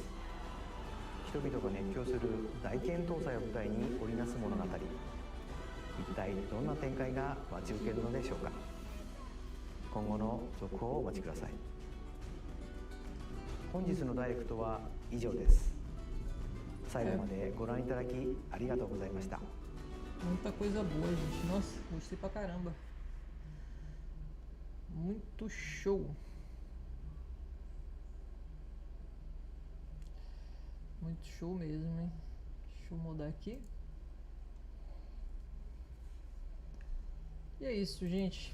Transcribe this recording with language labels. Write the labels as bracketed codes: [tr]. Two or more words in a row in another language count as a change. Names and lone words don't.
[ja] 人々が熱狂する大剣闘祭を舞台に織りなす物語、一体どんな展開が待ち受けるのでしょうか。今後の続報をお待ちください。本日のダイレクトは以上です。最後までご覧いただきありがとうございました。 [pt] Muita coisa boa, gente. Nossa, gostei pra caramba. Muito show. Muito show mesmo, hein? Deixa eu mudar aqui. E é isso, gente.